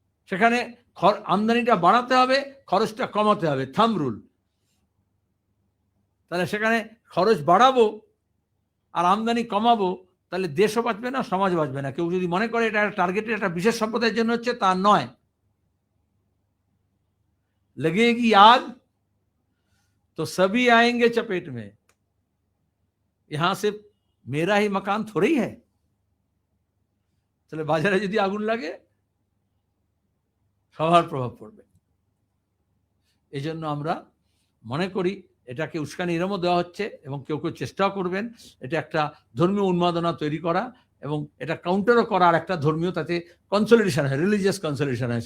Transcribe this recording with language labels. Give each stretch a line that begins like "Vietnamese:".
Bangla: সেখানে আমদানিটা বাড়াতে হবে, খরচটা কমাতে হবে, থাম্ব রুল। তাহলে সেখানে খরচ বাড়াবো আর আমদানি কমাবো, তাহলে দেশও বাঁচবে না, সমাজ বাঁচবে না। কেউ যদি মনে করে এটা টার্গেটের একটা বিশেষ সম্প্রদায়ের জন্য হচ্ছে, তা নয়।
Hindi: लगेगी आग तो सभी आएंगे चपेट में। यहां से मेरा ही मकान थोड़ी है।
Bangla: তাহলে বাজারে যদি আগুন লাগে সবার প্রভাব পড়বে। এই জন্য আমরা মনে করি এটাকে উস্কানি এরমও দেওয়া হচ্ছে, এবং কেউ কেউ চেষ্টাও করবেন এটা একটা ধর্মীয় উন্মাদনা তৈরি করা, এবং এটা কাউন্টারও করার একটা ধর্মীয়, তাতে কনসলিডেশন হয়, রিলিজিয়াস কনসলিডেশন হয়।